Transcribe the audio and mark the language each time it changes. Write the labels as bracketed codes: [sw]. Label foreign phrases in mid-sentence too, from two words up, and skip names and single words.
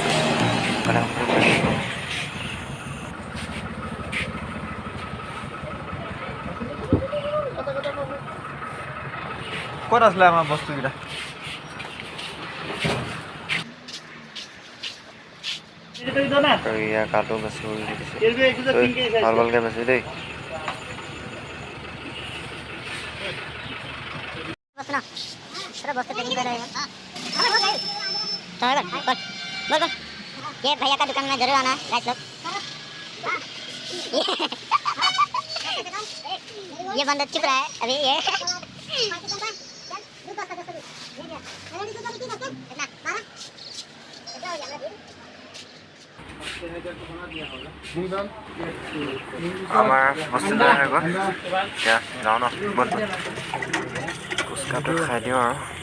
[as] ক'ত আছিলে আমাৰ বস্তুকেইটা? আৰু ইয়াৰ কাটো বাচি দিছে। ভাল ভালকৈ বাচি দেই। [hi] ये भैया का दुकान में जरूर आना गाइस लोग। ये बंदा चुप रहा है अभी ये। [as] আমাৰ বস্তু লৈ আহিব এতিয়া যাওঁ ন বন্ধু ফুচকাটো খাই দিওঁ আৰু